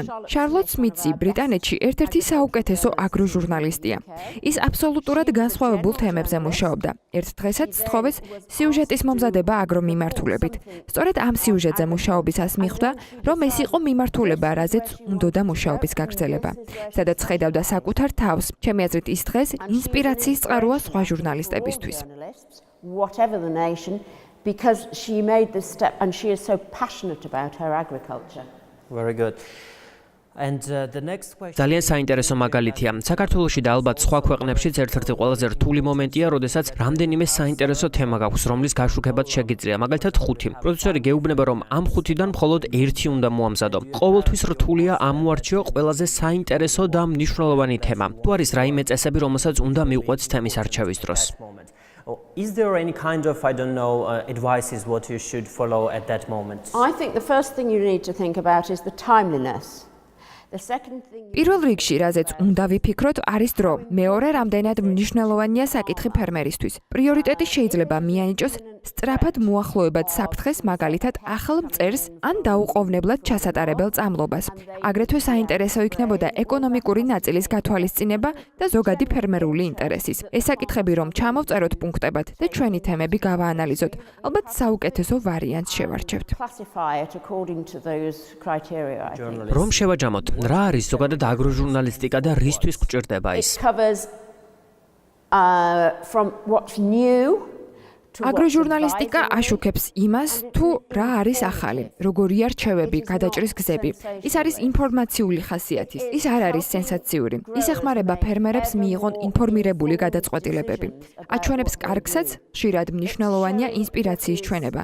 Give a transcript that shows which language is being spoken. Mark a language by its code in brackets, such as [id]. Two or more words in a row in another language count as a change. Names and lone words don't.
[ka] შარლოტ სმიტი ბრიტანეთში ერთ-ერთი საუკეთესო აგროჟურნალისტია. ის აბსოლუტურად განსხვავებულ თემებზე მუშაობდა. ერთ დღესაც სთხოვეს სიუჟეტის მომზადება აგრომიმართულებით. სწორედ ამ სიუჟეტზე მუშაობისას მიხვდა, რომ ეს იყო მიმართულება, რაზეც უნდოდა მუშაობის გაგრძელება. სადაც ხედავდა საკუთარ თავს. ჩემი აზრით, ის დღეს ინსპირაციის წყაროა სხვა ჟურნალისტებისთვის. [en] whatever the nation, because she made this step and she is so passionate about her agriculture. Very good. [ka] ძალიან საინტერესო მაგალითია. საქართველოში და ალბათ სხვა ქვეყნებშიც ერთ-ერთი ყველაზე რთული მომენტია, როდესაც რამდენიმე საინტერესო თემა გაქვს, რომლის გაშუქებაც შეგიძლია. მაგალითად, ხუთი. პროდიუსერი გეუბნება, რომ ამ ხუთიდან მხოლოდ ერთი უნდა მოამზადო. ყოველთვის რთულია ამოარჩიო ყველაზე საინტერესო და მნიშვნელოვანი თემა. თუ არის რაიმე წესები, რომელსაც უნდა მივყვეთ თემის არჩევის დროს. [en] Is there any kind of, I don't know, advices what you should follow at that moment? I think the first thing you need to think about is the timeliness. The second thing [ka] პირველ რიგში, რაზეც უნდა ვიფიქროთ, არის დრო. მეორე, რამდენად მნიშვნელოვანია საკითხი ფერმერისთვის. პრიორიტეტი შეიძლება მიანიჭოს სწრაფად მოახლოებად საფრთხეს, მაგალითად, ახალ მწერს ან დაუყოვნებლად ჩასატარებელ წამლობას. აგრეთვე საინტერესო იქნებოდა ეკონომიკური ნაწილის გათვალისწინება და ზოგადი ფერმერული ინტერესის. ეს საკითხები რომ ჩამოვწეროთ პუნქტებად და ჩვენი თემები გავაანალიზოთ, ალბათ საუკეთესო ვარიანტს შევარჩევთ. [en] classify it according to those criteria, I think. [ka] რომ შევაჯამოთ, რა არის ზოგადად აგროჟურნალისტიკა და რისთვის გვჭირდება ის? [en] It covers from what's new to [ka] აგროჟურნალისტიკა აშუქებს იმას, თუ რა არის ახალი, როგორია რჩევები, გადაჭრის გზები. ის არის ინფორმაციული ხასიათის. ის არ არის სენსაციური. ის ეხმარება ფერმერებს მიიღონ ინფორმირებული გადაწყვეტილებები. აჩვენებს კარგსაც, ხშირად მნიშვნელოვანია ინსპირაციის ჩვენება.